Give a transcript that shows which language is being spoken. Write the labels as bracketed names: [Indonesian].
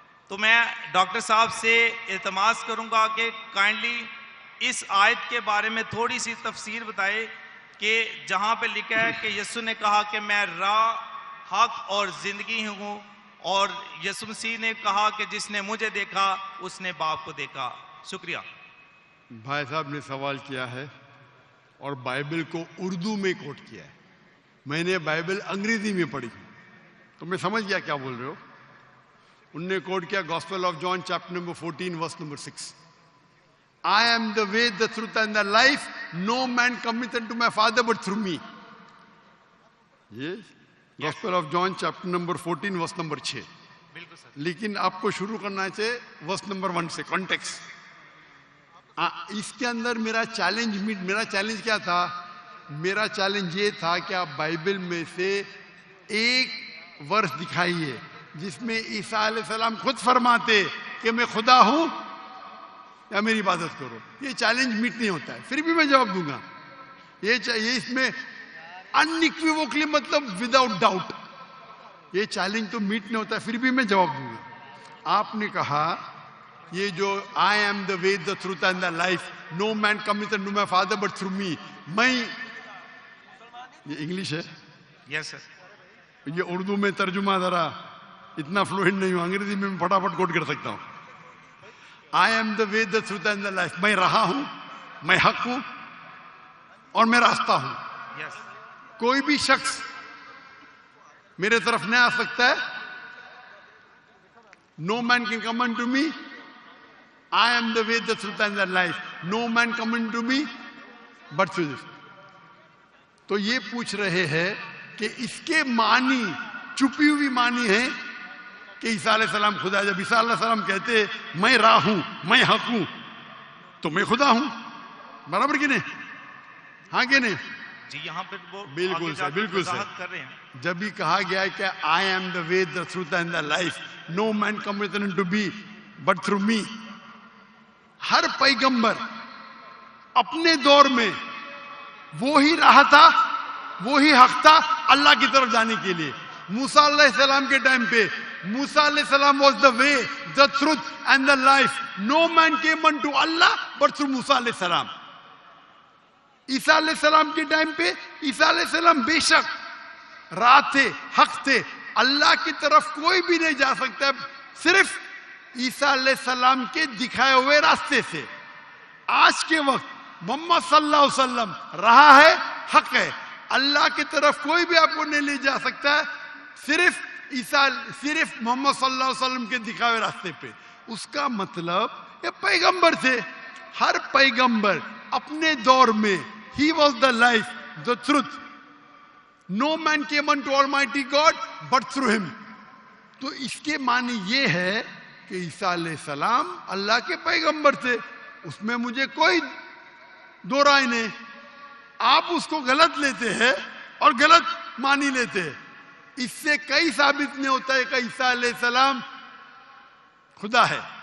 [Urdu] تو میں ڈاکٹر صاحب سے التماس کروں گا کہ کائنڈلی اس آیت کے بارے میں تھوڑی سی تفسیر بتائے کہ جہاں پہ لکھا ہے کہ یسوع نے کہا کہ میں راہ، حق اور زندگی ہوں، اور یسوع مسیح نے کہا کہ جس نے مجھے دیکھا اس نے باپ کو دیکھا. شکریہ. بھائی صاحب نے سوال کیا ہے اور بائبل کو اردو میں کوٹ کیا ہے. میں نے بائبل انگریزی میں پڑھی تو میں سمجھ گیا کیا بول رہے ہو. انہوں نے کوٹ کیا gospel of John chapter number 14 verse number 6. [English] I am the way, the truth and the life. No man cometh unto my Father but through me. Yes. Gospel of John chapter number 14 verse number 6. [Urdu] بالکل سر. لیکن آپ کو شروع کرنا چاہیے verse number 1 سے context. اس کے اندر میرا چیلنج کیا تھا؟ میرا چیلنج یہ تھا کہ آپ بائبل میں سے ایک ورس دکھائیے جس میں عیسیٰ علیہ السلام خود فرماتے کہ میں خدا ہوں یا میری عبادت کرو. یہ چیلنج میٹ نہیں ہوتا ہے، پھر بھی میں جواب دوں گا. یہ اس میں انیکویوکلی مطلب وداؤٹ ڈاؤٹ یہ چیلنج تو میٹ نہیں ہوتا ہے، پھر بھی میں جواب دوں گا. آپ نے کہا یہ جو [English] I am the way, the truth and the life, no man cometh unto my Father but through me. [Urdu] میں یہ انگلش ہے؟ یس سر. یہ اردو میں ترجمہ ذرا اتنا فلوئنٹ نہیں ہوں، انگریزی میں پھٹافٹ کوٹ کر سکتا ہوں. [English] I am the way, the truth and the life. [Urdu] میں رہا ہوں، میں حق ہوں اور میں راستہ ہوں. یس. کوئی بھی شخص میرے طرف نہیں آ سکتا ہے. [English] No man can come unto me. I am the way, the truth and the life. No man come unto me but through this. [Urdu] تو یہ پوچھ رہے ہیں کہ اس کے معنی چھپی ہوئی معنی ہے کہ عیسیٰ علیہ السلام خدا ہے. جب عیسیٰ علیہ السلام کہتے ہیں میں راہ ہوں, میں حق ہوں, تو میں خدا ہوں. برابر کہ نہیں؟ ہاں کہ نہیں؟ جی یہاں پہ وہ بالکل سر, بالکل سر. کر رہے ہیں. جب بھی کہا گیا ہے کہ [English] I am the way, the truth and the life, no man cometh unto me but through me. [Urdu] ہر پیغمبر اپنے دور میں وہی راہ تھا, وہی حق تھا اللہ کی طرف جانے کے لیے. موسیٰ علیہ السلام کے ٹائم پہ موسیٰ علیہ السلام [English] was the way, the truth and the life. No man came unto Allah but through [Urdu] موسیٰ علیہ السلام. عیسیٰ علیہ السلام کے ٹائم پہ عیسیٰ علیہ السلام بے شک راہ تھے, حق تھے. اللہ کی طرف کوئی بھی نہیں جا سکتا صرف عیسیٰ علیہ السلام کے دکھائے ہوئے راستے سے. آج کے وقت محمد صلی اللہ علیہ وسلم راہ ہے, حق ہے. اللہ کی طرف کوئی بھی آپ کو نہیں لے جا سکتا ہے صرف محمد صلی اللہ علیہ وسلم کے دکھائے ہوئے راستے پہ. اس کا مطلب یہ پیغمبر تھے. ہر پیغمبر اپنے دور میں [English] he was the life, the truth. No man came unto Almighty God but through him. [Urdu] تو اس کے معنی یہ ہے کہ عیسیٰ علیہ السلام اللہ کے پیغمبر تھے. اس میں مجھے کوئی دو رائے نہیں. آپ اس کو غلط لیتے ہیں اور غلط مانی لیتے ہیں. اس سے کئی ثابت نہیں ہوتا ہے کہ عیسیٰ علیہ السلام خدا ہے.